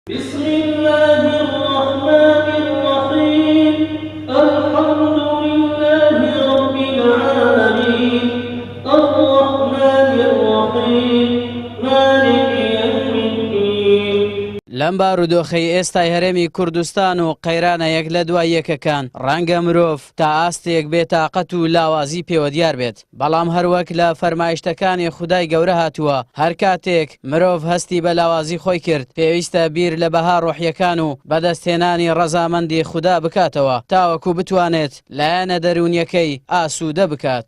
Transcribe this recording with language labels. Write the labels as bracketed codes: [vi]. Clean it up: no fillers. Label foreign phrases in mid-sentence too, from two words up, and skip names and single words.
[ar] بسم الله الرحمن الرحيم الحمد لله رب العالمين الرحمن الرحيم مالك يوم الدين. [ckb] لەم بارودۆخەی ئێستای هەرێمی کوردستان و قەیرانە یەک لە دوای یەکەکان ڕەنگە مرۆڤ تا ئاستێک بێتاقەت و لاوازی پێوە دیار بێت، بەڵام هەروەک لە فەرمایشتەکانی خودای گەورە هاتووە هەر کاتێک مرۆڤ هەستی بە لاوازی خۆی کرد پێویستە بیر لە بەها ڕۆحیەکان و بەدەستهێنانی ڕەزامەندی خوددا بکاتەوە تاوەکو بتوانێت لایەنە دەرونیەکەی ئاسوودە بکات.